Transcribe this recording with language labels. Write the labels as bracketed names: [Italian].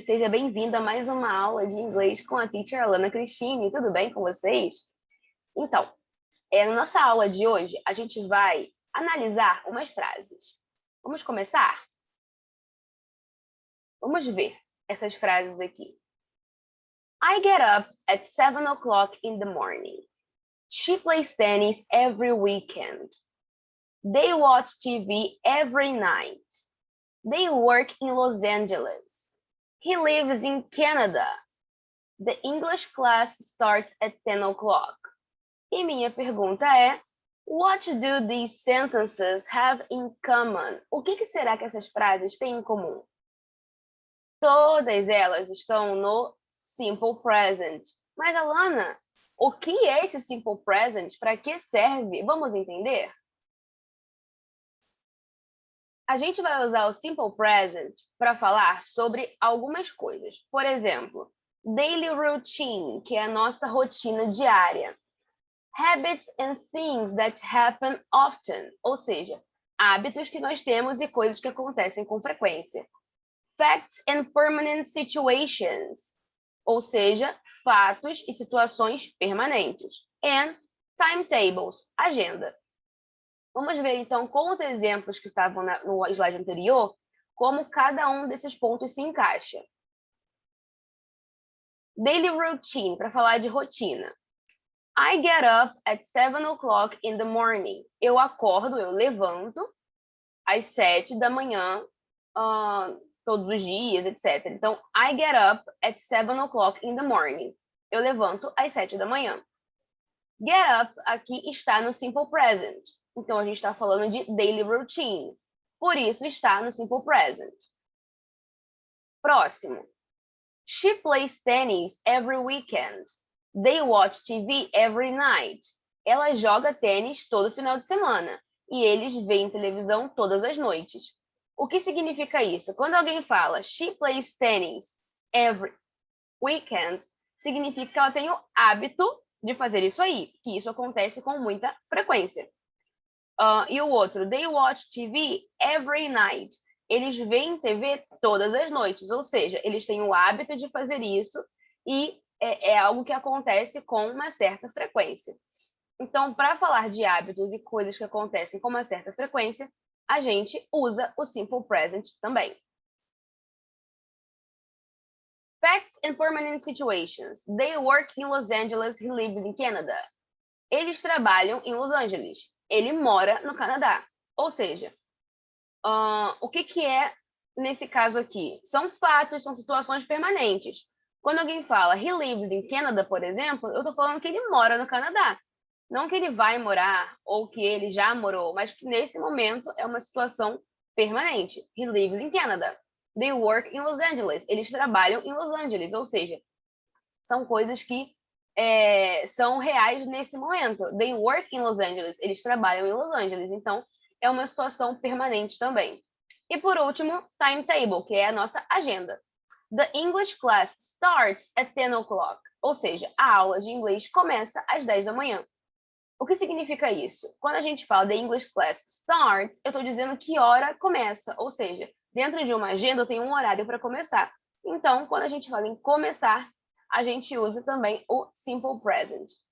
[Portuguese] Seja bem-vindo a mais uma aula de inglês com a teacher Alana Cristine. Tudo bem com vocês? Então, na nossa aula de hoje, a gente vai analisar umas frases. Vamos começar? Vamos ver essas frases aqui. [English] I get up at 7 o'clock in the morning. She plays tennis every weekend. They watch TV every night. They work in Los Angeles. He lives in Canada. The English class starts at 10 o'clock. [Portuguese] E minha pergunta é, [English] what do these sentences have in common? [Portuguese] O que será que essas frases têm em comum? Todas elas estão no simple present. Mas, Alana, o que é esse simple present? Para que serve? Vamos entender? A gente vai usar o simple present para falar sobre algumas coisas. Por exemplo, daily routine, que é a nossa rotina diária. [English] Habits and things that happen often, [Portuguese] ou seja, hábitos que nós temos e coisas que acontecem com frequência. [English] Facts and permanent situations, [Portuguese] ou seja, fatos e situações permanentes. [English] And timetables, [Portuguese] agenda. Vamos ver, então, com os exemplos que estavam no slide anterior, como cada um desses pontos se encaixa. Daily routine, para falar de rotina. [English] I get up at 7 o'clock in the morning. [Portuguese] Eu acordo, eu levanto às 7 da manhã, todos os dias, etc. [English] Então, I get up at 7 o'clock in the morning. [Portuguese] Eu levanto às 7 da manhã. Get up aqui está no simple present. Então, a gente está falando de daily routine. Por isso, está no simple present. Próximo. [English] She plays tennis every weekend. They watch TV every night. [Portuguese] Ela joga tênis todo final de semana. E eles veem televisão todas as noites. O que significa isso? Quando alguém fala [English] she plays tennis every weekend, [Portuguese] significa que ela tem o hábito de fazer isso aí. Que isso acontece com muita frequência. E o outro, [English] they watch TV every night. [Portuguese] Eles veem TV todas as noites, ou seja, eles têm o hábito de fazer isso e é algo que acontece com uma certa frequência. Então, para falar de hábitos e coisas que acontecem com uma certa frequência, a gente usa o simple present também. [English] Facts and permanent situations. They work in Los Angeles, he lives in Canada. [Portuguese] Eles trabalham em Los Angeles. Ele mora no Canadá. Ou seja, o que é nesse caso aqui? São fatos, são situações permanentes. Quando alguém fala [English] he lives in Canada, [Portuguese] por exemplo, eu estou falando que ele mora no Canadá. Não que ele vai morar ou que ele já morou, mas que nesse momento é uma situação permanente. [English] He lives in Canada. They work in Los Angeles. [Portuguese] Eles trabalham em Los Angeles, ou seja, são coisas que são reais nesse momento. [English] They work in Los Angeles. [Portuguese] Eles trabalham em Los Angeles. Então, é uma situação permanente também. E por último, timetable, que é a nossa agenda. [English] The English class starts at 10 o'clock. [Portuguese] Ou seja, a aula de inglês começa às 10 da manhã. O que significa isso? Quando a gente fala [English] the English class starts, [Portuguese] eu estou dizendo que hora começa. Ou seja, dentro de uma agenda eu tenho um horário para começar. Então, quando a gente fala em começar, a gente usa também o simple present.